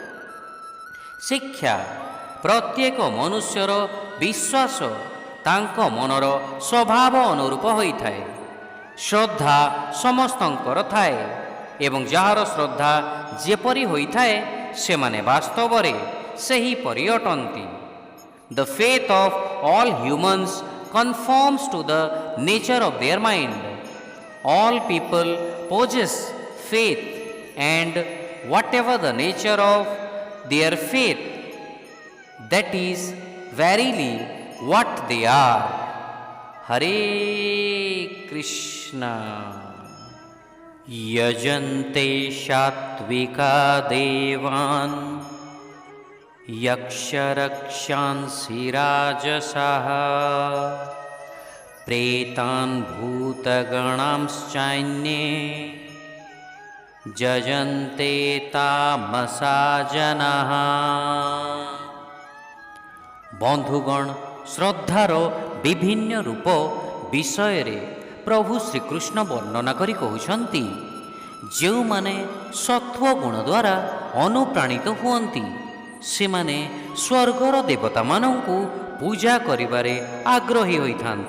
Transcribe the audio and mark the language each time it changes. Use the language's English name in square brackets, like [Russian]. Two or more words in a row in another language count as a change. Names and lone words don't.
[Odia] ଶିକ୍ଷା ପ୍ରତ୍ୟେକ ମନୁଷ୍ୟର ବିଶ୍ୱାସ ତାଙ୍କ ମନର ସ୍ୱଭାବ ଅନୁରୂପ ହୋଇଥାଏ। ଶ୍ରଦ୍ଧା ସମସ୍ତଙ୍କର ଥାଏ ଏବଂ ଯାହାର ଶ୍ରଦ୍ଧା ଯେପରି ହୋଇଥାଏ ସେମାନେ ବାସ୍ତବରେ ସେହିପରି ଅଟନ୍ତି। [English] The faith of all humans conforms to the nature of their mind. All people possess faith, and whatever the nature of their faith, that is verily what they are. Hare Krishna. [Sanskrit] यजन्ते सात्त्विका देवान् यक्षरक्षांसि राजसाः प्रेतान् भूतगणांश्चान्ये यजन्ते तामसा जनाः। [Odia] ବନ୍ଧୁଗଣ, ଶ୍ରଦ୍ଧାର ବିଭିନ୍ନ ରୂପ ବିଷୟରେ ପ୍ରଭୁ ଶ୍ରୀକୃଷ୍ଣ ବର୍ଣ୍ଣନା କରି କହୁଛନ୍ତି, ଯେଉଁମାନେ ସତ୍ୱ ଗୁଣ ଦ୍ୱାରା ଅନୁପ୍ରାଣିତ ହୁଅନ୍ତି, ସେମାନେ ସ୍ୱର୍ଗର ଦେବତାମାନଙ୍କୁ ପୂଜା କରିବାରେ ଆଗ୍ରହୀ ହୋଇଥାନ୍ତି।